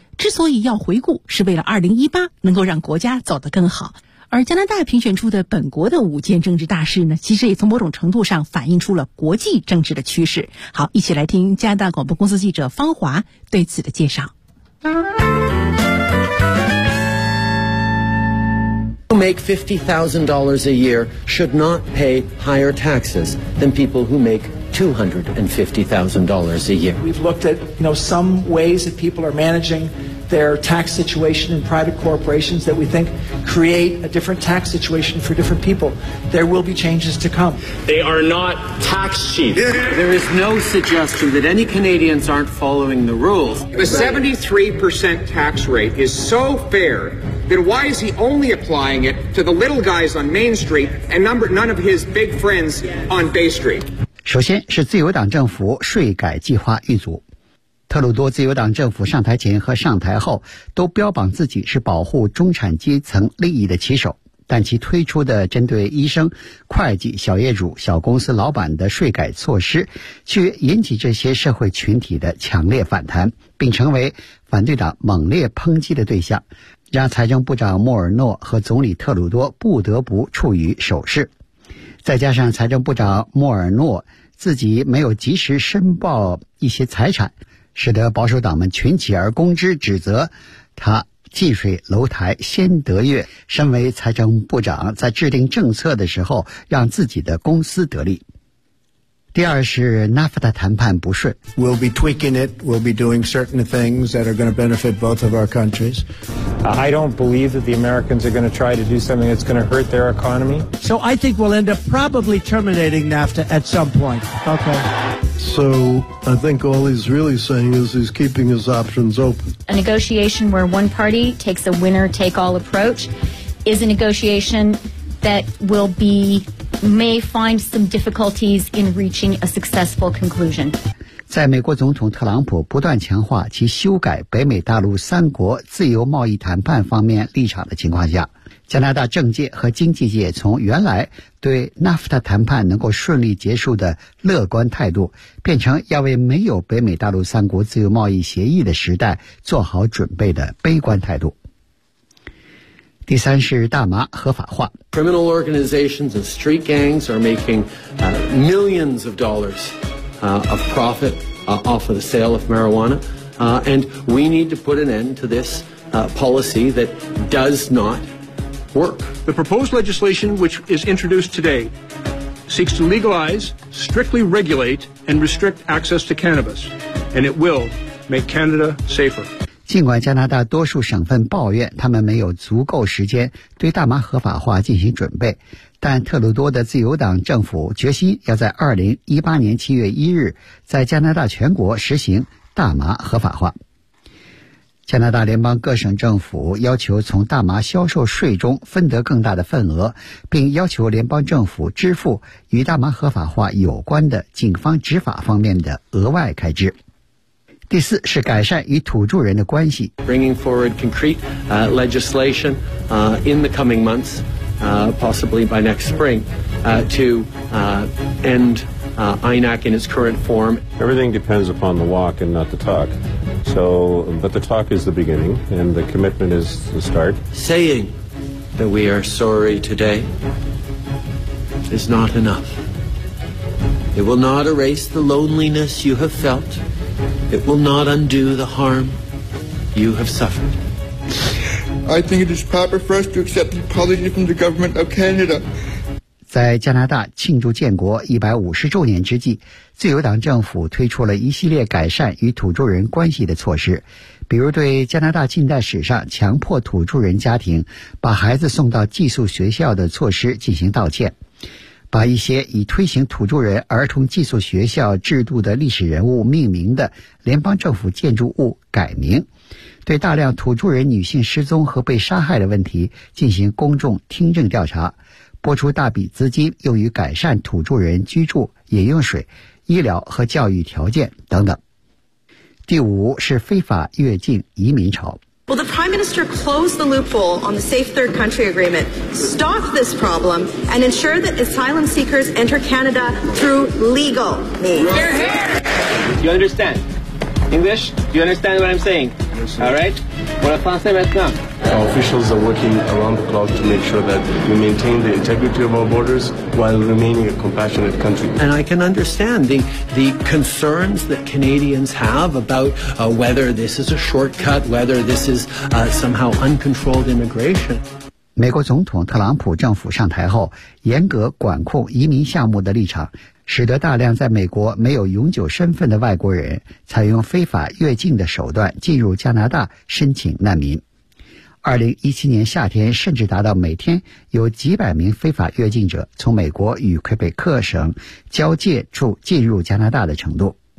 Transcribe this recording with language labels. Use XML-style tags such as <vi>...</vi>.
<zh>之所以要回顾，是为了2018能够让国家走得更好。而加拿大评选出的本国的5件政治大事呢，其实也从某种程度上反映出了国际政治的趋势。好，一起来听加拿大广播公司记者方华对此的介绍。</zh> <en>Who make $50,000 a year should not pay higher taxes than people who make $250,000 a year. We've looked at, you know, some ways that people are managing their tax situation in private corporations that we think create a different tax situation for different people. There will be changes to come. They are not tax cheats. There is no suggestion that any Canadians aren't following the rules. The 73% tax rate is so fair then why is he only applying it to the little guys on Main Street and none of his big friends on Bay Street?</en> <zh>首先是自由党政府税改计划遇阻。特鲁多自由党政府上台前和上台后都标榜自己是保护中产阶层利益的旗手，但其推出的针对医生、会计、小业主、小公司老板的税改措施却引起这些社会群体的强烈反弹，并成为反对党猛烈抨击的对象，让财政部长莫尔诺和总理特鲁多不得不处于守势。再加上财政部长莫尔诺自己没有及时申报一些财产，使得保守党们群起而攻之，指责他近水楼台先得月，身为财政部长在制定政策的时候让自己的公司得利。第二是 NAFTA 谈判不顺。</zh> <en>We'll be tweaking it, we'll be doing certain things that are going to benefit both of our countries. I don't believe that the Americans are going to try to do something that's going to hurt their economy. So I think we'll end up probably terminating NAFTA at some point. Okay. So I think all he's really saying is he's keeping his options open. A negotiation where one party takes a winner-take-all approach is a negotiation that will be... may find some difficulties in reaching a successful conclusion.</en> <zh>在美国总统特朗普不断强化其修改北美大陆三国自由贸易谈判方面立场的情况下，加拿大政界和经济界从原来对 NAFTA 谈判能够顺利结束的乐观态度，变成要为没有北美大陆三国自由贸易协议的时代做好准备的悲观态度。第三是大麻合法化。</zh> <en>Criminal organizations and street gangs are making millions of dollars of profit off of the sale of marijuana, and we need to put an end to this policy that does not work. The proposed legislation, which is introduced today, seeks to legalize, strictly regulate, and restrict access to cannabis, and it will make Canada safer.</en> <zh>尽管加拿大多数省份抱怨他们没有足够时间对大麻合法化进行准备，但特鲁多的自由党政府决心要在2018年7月1日在加拿大全国实行大麻合法化。加拿大联邦各省政府要求从大麻销售税中分得更大的份额，并要求联邦政府支付与大麻合法化有关的警方执法方面的额外开支。第四是改善与土著人的关系。</zh> <en>Bringing forward concrete legislation in the coming months, possibly by next spring, to end INAC in its current form. Everything depends upon the walk and not the talk. So, but the talk is the beginning and the commitment is the start. Saying that we are sorry today is not enough. It will not erase the loneliness you have felt. It will not undo the harm you have suffered. I think it is proper for us to accept the apology from the government of Canada.</en> <zh>在加拿大庆祝建国150周年之际，自由党政府推出了一系列改善与土著人关系的措施，比如对加拿大近代史上强迫土著人家庭把孩子送到寄宿学校的措施进行道歉，把一些以推行土著人儿童寄宿学校制度的历史人物命名的联邦政府建筑物改名，对大量土著人女性失踪和被杀害的问题进行公众听证调查，拨出大笔资金用于改善土著人居住、饮用水、医疗和教育条件等等。第五是非法越境移民潮。</zh> <en>Will the Prime Minister close the loophole on the Safe Third Country Agreement, stop this problem, and ensure that asylum seekers enter Canada through legal means? You're here! Do you understand? English? Do you understand what I'm saying? Yes, sir. All right?</en> <fr>Pour le français maintenant.</fr> <en>Our officials are working around the clock to make sure that we maintain the integrity of our borders while remaining a compassionate country. And I can understand the concerns that Canadians have about whether this is a shortcut, whether this is somehow uncontrolled immigration.</en> <zh>美国总统特朗普政府上台后，严格管控移民项目的立场，使得大量在美国没有永久身份的外国人采用非法越境的手段进入加拿大申请难民。 2017年夏天甚至达到每天有几百名非法越境者从美国与魁北克省交界处进入加拿大的程度。</zh>